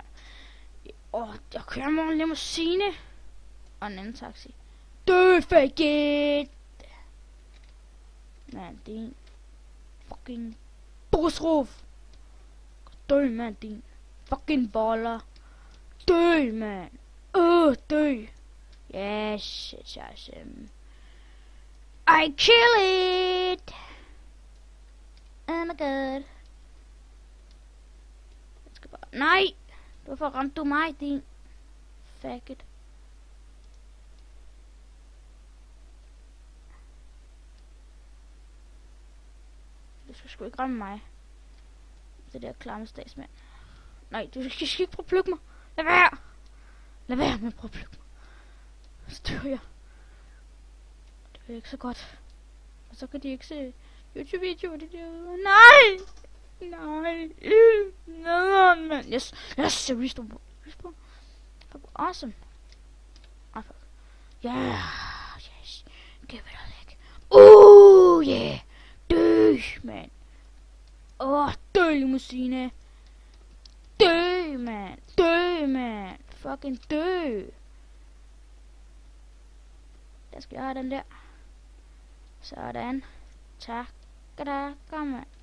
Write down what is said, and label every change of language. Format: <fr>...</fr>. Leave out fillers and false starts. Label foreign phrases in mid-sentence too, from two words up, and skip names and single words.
<da>Og jeg kører med en limousine og en anden taxi. Dø,</da> <en>fake it!</en> <da>Man, din fucking busruf. Dø, man, din fucking boller. Dø, man. Dø.</da> <en>Yes, it's awesome. I kill it! Oh my god.</en> <da>Jeg skal bare... Nej! Hvorfor ramte du mig, din faggot? Du skal sgu ikke ramme mig. Det der klamme statsmand. Nej, du skal ikke prøve at plukke mig. Lad være! Lad være med at prøve at plukke mig. Så dør jeg. Det er ikke så godt. Og så kan de ikke se YouTube-videoer, det der. Nej! Nej! Nej, man.</da> <en>Yes, restore. Fuck, awesome. Oh, fuck. Yeah, yes. Give it a lick. Yeah!</en> <da>Dø, man. Dø, limousine. Dø, man. Dø, man. Fucking dø. Der skal jeg have den der. Sådan. Tak. Kom, man.</da>